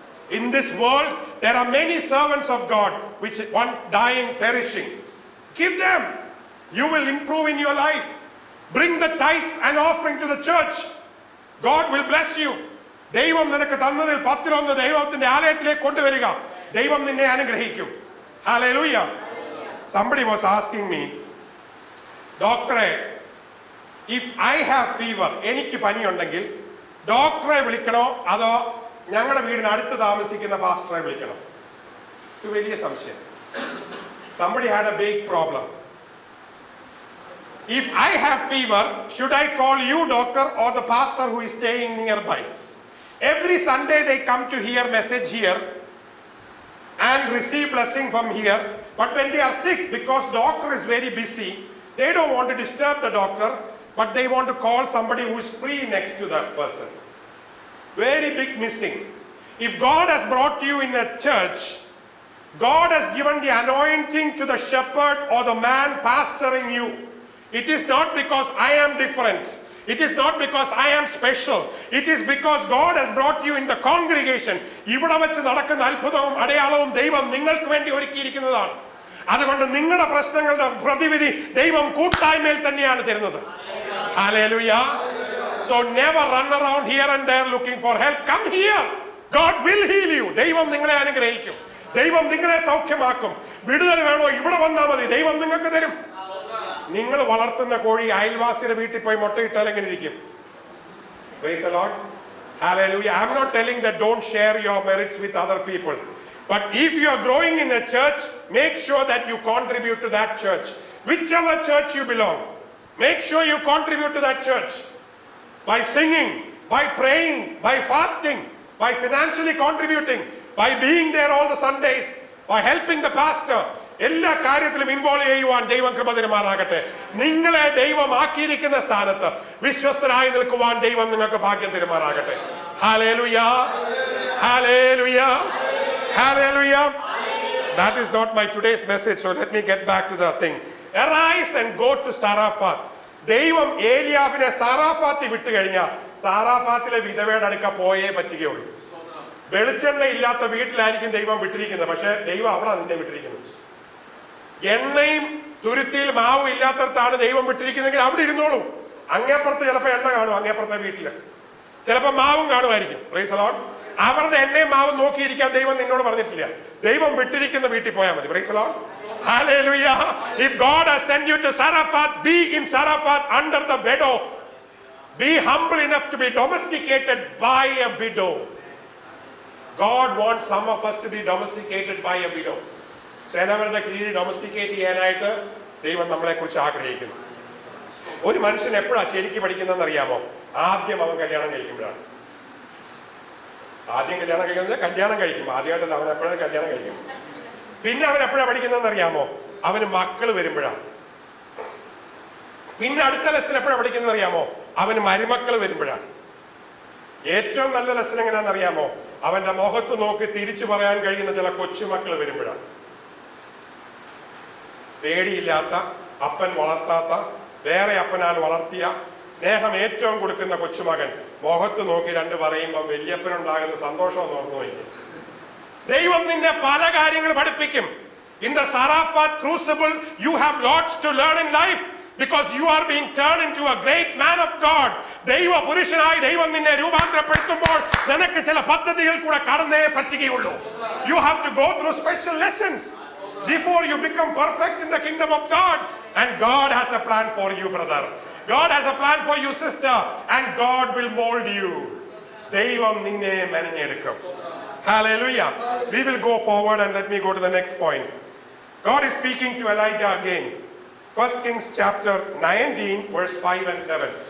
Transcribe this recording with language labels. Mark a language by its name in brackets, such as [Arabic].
[English] In this world, there are many servants of God which one dying, perishing. Give them. You will improve in your life. Bring the tithes and offering to the church. God will bless you. [Malayalam] ദൈവം നിനക്ക് തന്നതിൽ 10-1 ദൈവത്തിന്റെ ആലയത്തിലേക്ക് കൊണ്ടുവരിക. ദൈവം നിന്നെ അനുഗ്രഹിക്കും. Hallelujah. [English] Somebody was asking me, [Malayalam] ഡോക്ടറെ, [English] if I have fever, [Malayalam] എനിക്ക് പനിയുണ്ടെങ്കിൽ ഡോക്ടറെ വിളിക്കണോ അതോ ഞങ്ങളുടെ വീടിന് അടുത്ത് താമസിക്കുന്ന പാസ്റ്ററെ വിളിക്കണോ? ഇത് വലിയ സംശയം. [English] Somebody had a big problem. If I have fever, should I call you doctor or the pastor who is staying nearby? Every Sunday they come to hear message here and receive blessing from here, but when they are sick, because doctor is very busy, they don't want to disturb the doctor, but they want to call somebody who is free next to that person. Very big missing. If God has brought you in a church, God has given the anointing to the shepherd or the man pastoring you. It is not because I am different. It is not because I am special. It is because God has brought you in the congregation. [Malayalam] ഇവിടെ വെച്ച് നടക്കുന്ന അത്ഭുതവും അടയാളവും ദൈവം നിങ്ങൾക്ക് വേണ്ടി ഒരുക്കിയിരിക്കുന്നതാണ്. അതുകൊണ്ട് നിങ്ങളുടെ പ്രശ്നങ്ങളുടെ പ്രതിവിധി ദൈവം കൂട്ടായ്മയിൽ തന്നെയാണ് തരുന്നത്. [English] Hallelujah. So never run around here and there looking for help. Come here. God will heal you. [Malayalam] ദൈവം നിങ്ങളെ അനുഗ്രഹിക്കും. ദൈവം നിങ്ങളെ സൗഖ്യമാക്കും. വിടുതൽ വേണോ? ഇവിടെ വന്നാൽ മതി. ദൈവം നിങ്ങൾക്ക് തരും. നിങ്ങൾ വളർത്തുന്ന കോഴി അയൽവാസിയുടെ വീട്ടിൽ പോയി മുട്ടയിട്ടാൽ എങ്ങനെ ഇരിക്കും? [English] Praise the Lord. Hallelujah. I'm not telling that don't share your merits with other people. But if you are growing in a church, make sure that you contribute to that church. Whichever church you belong, make sure you contribute to that church. By singing, by praying, by fasting, by financially contributing, by being there all the Sundays, by helping the pastor. [Malayalam] എല്ലാ കാര്യത്തിലും involve ചെയ്യുവാൻ ദൈവം കൃപ തരുമാറാകട്ടെ. നിങ്ങളെ ദൈവം ആക്കിയിരിക്കുന്ന സ്ഥാനത്ത് വിശ്വസ്തരായി നിൽക്കുവാൻ ദൈവം നിങ്ങൾക്ക് ഭാഗ്യം തരുമാറാകട്ടെ. [English] Hallelujah. Hallelujah. Hallelujah. That is not my today's message, so let me get back to the thing. Arise and go to Sarafat. [Malayalam] ദൈവം ഏലിയാവിനെ സാറാഫാത്തിൽ വിട്ടു കഴിഞ്ഞാൽ സാറാഫാത്തിലെ വിധവയുടെ അടുക്ക പോയേ പറ്റുകയുള്ളൂ. വെളിച്ചെണ്ണ ഇല്ലാത്ത വീട്ടിലായിരിക്കും ദൈവം വിട്ടിരിക്കുന്നത്, പക്ഷെ ദൈവം അവിടെ നിന്നെ വിട്ടിരിക്കുന്നത്. എണ്ണയും തുരുത്തിയിൽ മാവും ഇല്ലാത്തടത്താണ് ദൈവം വിട്ടിരിക്കുന്നെങ്കിൽ അവിടെ ഇരുന്നോളൂ. അങ്ങേപ്പുറത്ത് ചിലപ്പോൾ എണ്ണ കാണും, അങ്ങേപ്പുറത്തെ വീട്ടില് ചിലപ്പോൾ മാവും കാണുമായിരിക്കും. [English] Praise the Lord. [Malayalam] അവരുടെ എണ്ണയും മാവും നോക്കിയിരിക്കാൻ ദൈവം നിന്നോട് പറഞ്ഞിട്ടില്ല. ദൈവം വിട്ടിരിക്കുന്ന വീട്ടിൽ പോയാൽ മതി. [English] Praise the Lord. Hallelujah. If God has sent you to Sarafat, be in Sarafat under the widow. Be humble enough to be domesticated by a widow. God wants some of us to be domesticated by a widow. [Malayalam] സേനകളുടെ കീഴിൽ ഡൊമസ്റ്റിക്കേറ്റ് ചെയ്യാനായിട്ട് ദൈവം നമ്മളെ കുറിച്ച് ആഗ്രഹിക്കുന്നു. ഒരു മനുഷ്യൻ എപ്പോഴാണ് ശരിക്കും പഠിക്കുന്നതെന്ന് അറിയാമോ? ആദ്യം അവൻ കല്യാണം കഴിക്കുമ്പോഴാണ്. ആദ്യം കല്യാണം കഴിക്കുന്നത് കല്യാണം കഴിക്കും. ആദ്യമായിട്ടല്ല, അവൻ എപ്പോഴും കല്യാണം കഴിക്കും. പിന്നെ അവൻ എപ്പോഴാണ് പഠിക്കുന്നതെന്ന് അറിയാമോ? അവന് മക്കൾ വരുമ്പോഴാണ്. പിന്നെ അടുത്ത ലെസൺ എപ്പോഴാണ് പഠിക്കുന്നത് അറിയാമോ? അവന് മരുമക്കൾ വരുമ്പോഴാണ്. ഏറ്റവും നല്ല ലെസൺ എങ്ങനെയാണെന്ന് അറിയാമോ? അവന്റെ മുഖത്ത് നോക്കി തിരിച്ചു പറയാൻ കഴിയുന്ന ചില കൊച്ചുമക്കൾ വരുമ്പോഴാണ്. പേടിയില്ലാത്ത, അപ്പൻ വളർത്താത്ത, വേറെ അപ്പനാൽ വളർത്തിയ, സ്നേഹം ഏറ്റവും കൊടുക്കുന്ന കൊച്ചുമകൻ മുഖത്ത് നോക്കി രണ്ട് പറയുമ്പോൾ വല്യപ്പനുണ്ടാകുന്ന സന്തോഷം എന്ന് ഓർന്നു നോക്കി. ദൈവം നിന്നെ പല കാര്യങ്ങൾ പഠിപ്പിക്കും. [English] In the Sarafat crucible, you have lots to learn in life because you are being turned into a great man of God. [Malayalam] ദൈവ പുരുഷനായി ദൈവം നിന്നെ രൂപാന്തരപ്പെടുത്തുമ്പോൾ നിനക്ക് ചില പദ്ധതികൾ കൂടെ കടന്നേ പറ്റുകയുള്ളൂ. [English] You have to go through special lessons before you become perfect in the kingdom of God. And God has a plan for you, brother. God has a plan for you, sister. And God will mold you. [Malayalam] ദൈവം നിന്നെ മെനഞ്ഞെടുക്കും. [English] Hallelujah. We will go forward and let me go to the next point. God is speaking to Elijah again. 1 Kings chapter 19 verse 5 and 7.